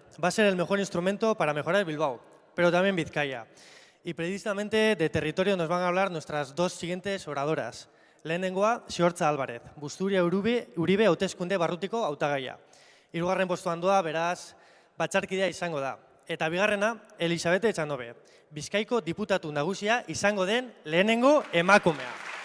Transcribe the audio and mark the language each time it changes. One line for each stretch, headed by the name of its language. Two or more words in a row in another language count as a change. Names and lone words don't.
Spanish: Va a ser el mejor instrumento para mejorar Bilbao, pero también Vizcaya. Y precisamente de territorio nos van a hablar nuestras dos siguientes oradoras.
Basque: Lehenengoa, Xiortza Álvarez, Busturia Uribe hauteskunde barrutiko hautagaia. Hirugarren postuan doa, beraz, batzarkidea izango da. Eta bigarrena, Elisabete Etxanobe, Bizkaiko diputatu nagusia izango den lehenengo emakumea.